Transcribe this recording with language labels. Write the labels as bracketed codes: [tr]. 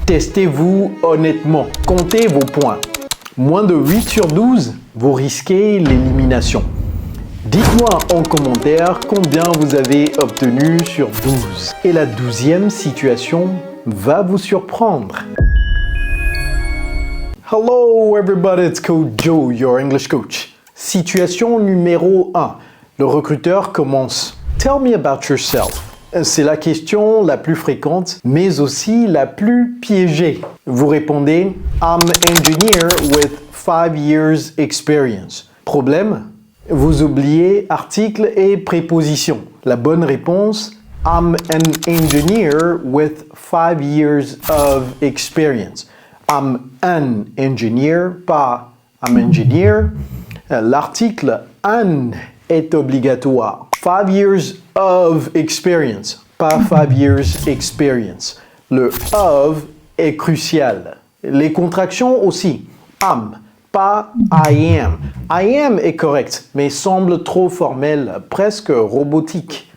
[fr] Testez-vous honnêtement. Comptez vos points. Moins de 8 sur 12, vous risquez l'élimination. Dites-moi en commentaire combien vous avez obtenu sur 12. Et la 12e situation va vous surprendre. [en] Hello everybody, it's Coach Joe, your English coach. [fr] Situation numéro 1. Le recruteur commence. [en] Tell me about yourself. [fr] C'est la question la plus fréquente, mais aussi la plus piégée. Vous répondez [en] I'm an engineer with 5 years experience. [fr] Problème? Vous oubliez article et préposition. La bonne réponse, [en] I'm an engineer with 5 years of experience. I'm an engineer, pas I'm engineer. [fr] L'article an est obligatoire. [en] 5 years of experience, pas 5 years experience. [fr] Le of est crucial. Les contractions aussi. Am, pas I am. I am est correct, mais semble trop formel, presque robotique.